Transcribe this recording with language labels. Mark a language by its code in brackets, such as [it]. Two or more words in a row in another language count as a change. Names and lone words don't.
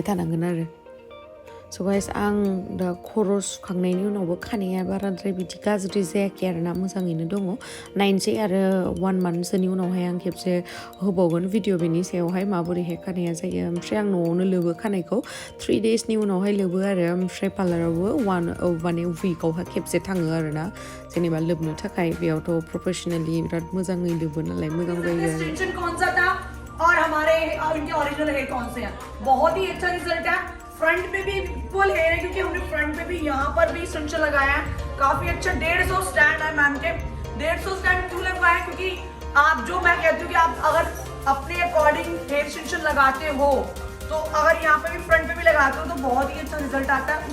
[brx] थानांगोन आरो स' गाइस आं दा खर' सुखांनायनि उनावबो खानाया बाराद्राय बिदि गाज्रि जायाखै आरोना मोजाङैनो दङ नायनोसै आरो 1 monthसोनि उनावहाय आं खेबसे होबावगोन भिडिअ बेनि सायावहाय माबोरैहाय खानाया जायो ओमफ्राय आं न'आवनो लोबो खानायखौ 3 daysनि उनावहाय लोबो आरो ओमफ्राय पार्लारावबो माने उइकआवहाय खेबसे थाङो आरोना जेनेबा लोबनो थाखाय बेयावथ' प्रफेसनेलि बिराद मोजाङै लोबो नालाय मोजां जायो आरो [hi] और हमारे इनके [en] original hair [hi] कौन से हैं। बहुत ही अच्छा रिजल्ट है। फ्रंट पे भी [en] full hair [hi] है क्योंकि हमने फ्रंट पे भी यहाँ पर भी एक्सटेंशन लगाया है। काफी अच्छा 150 स्टैंड है मैम के। 150 स्टैंड क्यों लगवाया, क्योंकि आप जो मैं कहती हूँ कि आप अगर अपने अकॉर्डिंग [en] hair extension [hi] लगाते हो तो अगर यहाँ पे भी फ्रंट पे भी लगाते हो तो बहुत ही अच्छा रिजल्ट आता है।